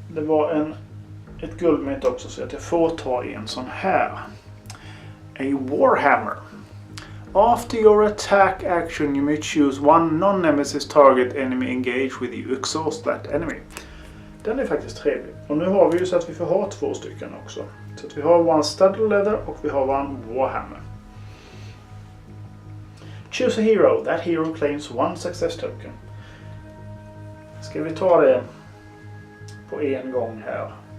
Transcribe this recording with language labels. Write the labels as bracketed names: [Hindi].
[Swedish] Det var ett guldmynt också så att jag får ta en sån här. [English] A Warhammer. After your attack action you may choose 1 non-nemesis target enemy engage with you. Exhaust that enemy. [Swedish] Den är faktiskt trevlig. Och nu har vi ju så att vi får ha 2 stycken också. Så att vi har 1 studded leather och vi har 1 Warhammer. [English] Choose a hero. That hero claims 1 success token. [Swedish] Ska vi ta det på en gång här.